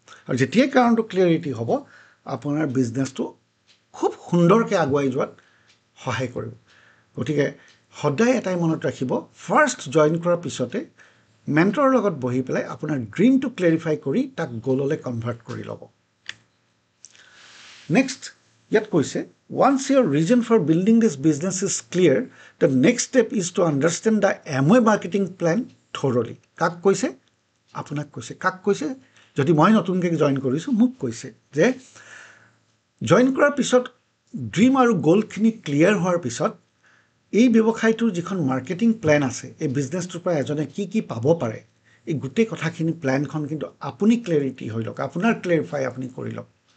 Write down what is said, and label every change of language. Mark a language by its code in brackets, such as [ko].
[as] আৰু যেতিয়াই কাৰণটো ক্লিয়াৰিটি হ'ব, আপোনাৰ বিজনেছটো খুব সুন্দৰকৈ আগুৱাই যোৱাত সহায় কৰিব। গতিকে সদায় এটাই মনত ৰাখিব, ফাৰ্ষ্ট জইন কৰাৰ পিছতে মেণ্টৰৰ লগত বহি পেলাই আপোনাৰ ড্ৰিমটো ক্লেৰিফাই কৰি তাক গ'ললৈ কনভাৰ্ট কৰি ল'ব। নেক্সট ইয়াত কৈছে, [en] once your reason for building this business is clear, the next step is to understand the Amway marketing plan thoroughly. [as] কাক কৈছে? আপোনাক কৈছে। কাক কৈছে? যদি মই নতুনকৈ জইন কৰিছোঁ, মোক কৈছে যে জইন কৰাৰ পিছত ড্ৰিম আৰু গ'লখিনি ক্লিয়াৰ হোৱাৰ পিছত এই ব্যৱসায়টোৰ যিখন মাৰ্কেটিং প্লেন আছে, এই বিজনেছটোৰ পৰা এজনে কি পাব পাৰে, এই গোটেই কথাখিনি প্লেনখন কিন্তু আপুনি ক্লেৰিটি হৈ লওক, আপোনাৰ ক্লেৰিফাই আপুনি কৰি লওক।